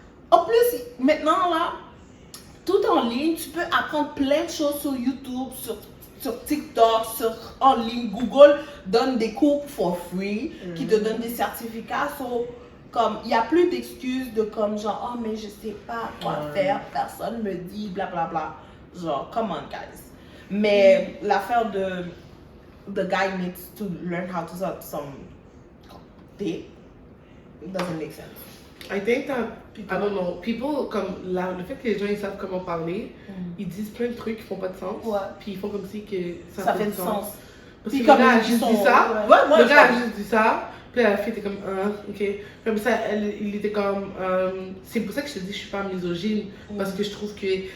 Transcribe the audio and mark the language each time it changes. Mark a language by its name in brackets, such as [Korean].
[French] En plus, maintenant là, tout en ligne, tu peux apprendre plein de choses sur YouTube, sur TikTok, en ligne. Google donne des cours [English] for free [French] qui te donnent des certificats. Comme, il n'y a plus d'excuses de comme genre, mais je sais pas quoi faire, personne me dit, blablabla. Bla, bla. Genre, [English] come on, guys. [French] Mais l'affaire de [English] the guy needs to learn how to suck some dick doesn't make sense. I think that, I don't know, people, [French] comme le fait que les gens ils savent comment parler, ils disent plein de trucs qui font pas de sens, puis ils font comme si que ça fait du sens. Parce que le gars a juste dit ça, le gars a juste dit ça, puis la fille était comme, ok. Comme ça, il était comme, c'est pour ça que je te dis je suis pas misogyne, parce que je trouve que